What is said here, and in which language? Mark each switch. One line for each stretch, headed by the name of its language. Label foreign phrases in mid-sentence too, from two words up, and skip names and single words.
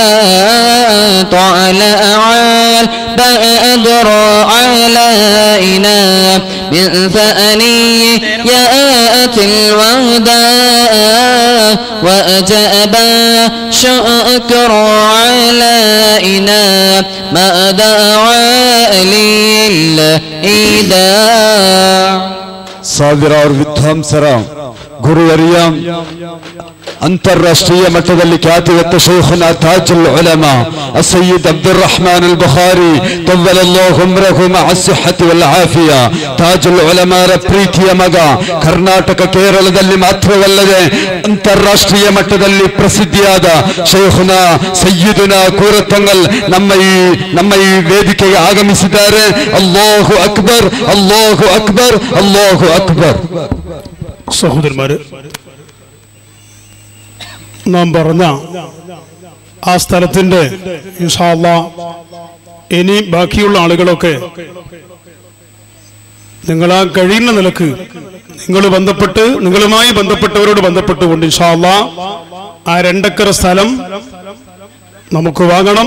Arabic: طلع البدر علينا من ثنيات الوداع وأجاب شكر علينا ما دعا للإله
Kannada: ಸಾವಿರ ವಿದ್ವಾಂಸರ ಗುರುವರಿಯಂ ಅಂತಾರಾಷ್ಟ್ರೀಯ ಮಟ್ಟದಲ್ಲಿ ಖ್ಯಾತಿವೆತ್ತ ಶೈಖುನಾ ತಾಜುಲ್ ಉಲಮಾ ಅಸಯ್ಯಿದ್ ಅಬ್ದುಲ್ ರಹಮಾನ್ ಅಲ್ ಬುಖಾರಿ
Arabic: طول الله عمره مع صحة والعافية
Kannada: ತಾಜುಲ್ ಉಲಮಾರ ಪ್ರೀತಿಯ ಮಗ ಕರ್ನಾಟಕ ಕೇರಳದಲ್ಲಿ ಮಾತ್ರವಲ್ಲದೆ ಅಂತಾರಾಷ್ಟ್ರೀಯ ಮಟ್ಟದಲ್ಲಿ ಪ್ರಸಿದ್ಧಿಯಾದ ಶೈಖುನಾ ಸಯ್ಯಿದುನಾ ಕೂರತ್ತಂಗಲ್ ನಮ್ಮ ಈ ವೇದಿಕೆಗೆ ಆಗಮಿಸಿದ್ದಾರೆ.
Arabic: الله أكبر، الله أكبر، الله أكبر.
Malayalam: സഹോദരന്മാര്, നാം പറഞ്ഞ ആ സ്ഥലത്തിന്റെ
Arabic: إن شاء الله
Malayalam: ഇനി ബാക്കിയുള്ള ആളുകളൊക്കെ നിങ്ങളാ കഴിയുന്ന നിലക്ക് നിങ്ങളുമായി ബന്ധപ്പെട്ടവരോട് ബന്ധപ്പെട്ടുകൊണ്ട്
Arabic: إن شاء الله
Malayalam: ആ 2 ഏക്കർ സ്ഥലം നമുക്ക് വാങ്ങണം.